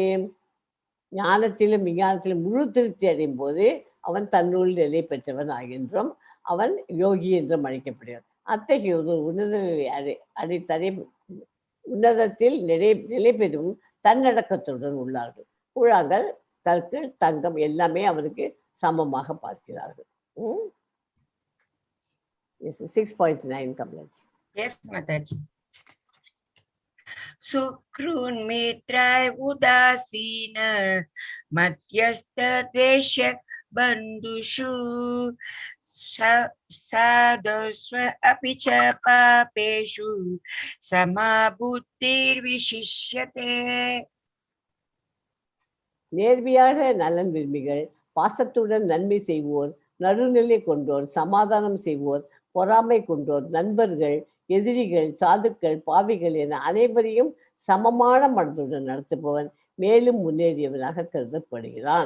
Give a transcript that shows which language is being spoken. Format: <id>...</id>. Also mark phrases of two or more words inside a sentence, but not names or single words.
<ta>ஞானத்திலும் விஞ்ஞானத்திலும் முழு திருப்தி அடையும் போது அவன் தன்னுள் நிலை பெற்றவன் ஆகின்றும் அவன் யோகி என்றும் அழைக்கப்படுகிறான். அத்தகைய ஒரு உன்னதத்தில் நிலை பெறும் தன்னடக்கத்துடன் உள்ளார்கள். கூழாங்கல் கற்கள் தங்கம் எல்லாமே அவனுக்கு சமமாக பார்க்கிறார்கள்.</ta> <en>6.9 Kamalaji. Yes, Mataji.</en> <sa>सुहृन् मित्रारि उदासीन मध्यस्थ द्वेष्य बन्धुषु साधुषु अपि च पापेषु समबुद्धिर् विशिष्यते.</sa> <ta>நேர்மையாக நலன் விரும்பிகள், பாசத்துடன் நன்மை செய்வோர், நடுநிலை கொண்டோர், சமாதானம் செய்வோர், பொறாமை கொண்டோர், நண்பர்கள், எதிரிகள், சாதுக்கள், பாவிகள் என அனைவரையும் சமமான மனதுடன் நடத்துபவன் மேலும் முன்னேறியவனாக கருதப்படுகிறான்.</ta>